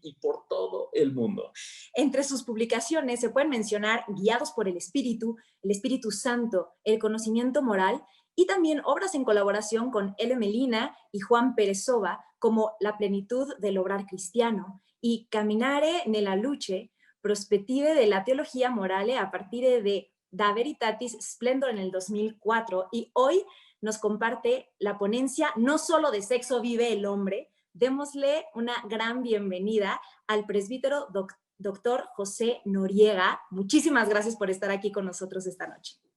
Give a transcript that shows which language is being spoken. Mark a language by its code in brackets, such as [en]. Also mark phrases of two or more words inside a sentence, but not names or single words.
[es] y por todo el mundo. Entre sus publicaciones se pueden mencionar Guiados por el Espíritu Santo, el conocimiento moral y también obras en colaboración con L. Melina y Juan Pérez Soba como La plenitud del obrar cristiano y Camminare nella luce, prospettive della teología morale a partir de Da Veritatis Splendor en el 2004 y hoy nos comparte la ponencia No solo de sexo vive el hombre. Démosle una gran bienvenida al presbítero doctor José Noriega. Muchísimas gracias por estar aquí con nosotros esta noche.